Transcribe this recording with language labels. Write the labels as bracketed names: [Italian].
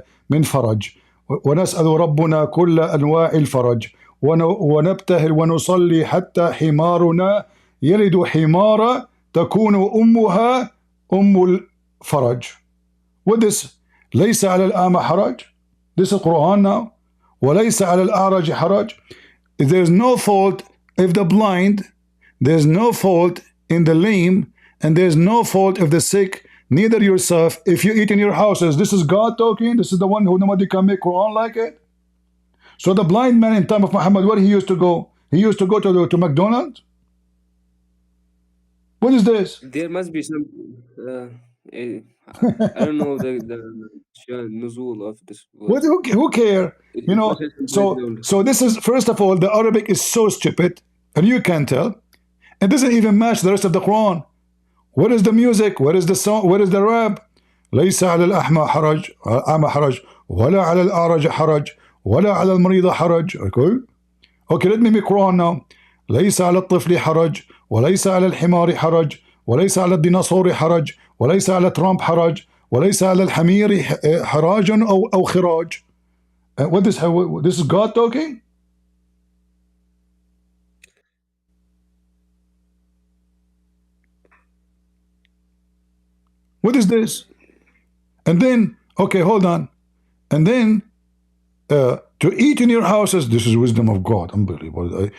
[Arabic] من فرج ونسأل ربنا كل أنواع الفرج ونبتهل ونصلي حتى حمارنا يلد حمارا تكون أمها أم الفرج. [English] What is [Arabic] ليس على الأعمى حرج? [English] This is Quran now. [Arabic] وليس على الأعرج حرج. [English] There's no fault if the blind, there's no fault in the lame, and there's no fault if the sick, neither yourself, if you eat in your houses. This is God talking. This is the one who nobody can make Quran like it. So the blind man in time of Muhammad, where he used to go? He used to go to McDonald's? What is this? There must be some I don't know the nuzul of this word. Who care? You know, so this is, first of all, the Arabic is so stupid, and you can tell. It doesn't even match the rest of the Quran. Where is the music? Where is the song? Where is the rap? [Arabic] ليس على الأعمى حرج أعمى حرج ولا على الأعرج حرج ولا على المريض حرج. [English] Okay, let me make Quran now. [Arabic] ليس على الطفل حرج وليس على الحمار حرج وليس على الديناصور حرج وليس على ترامب حرج وليس على الحمير حراج أو خراج. [English] What this is God talking? What is this? And then, okay, hold on. And then, to eat in your houses, this is wisdom of God. Unbelievable.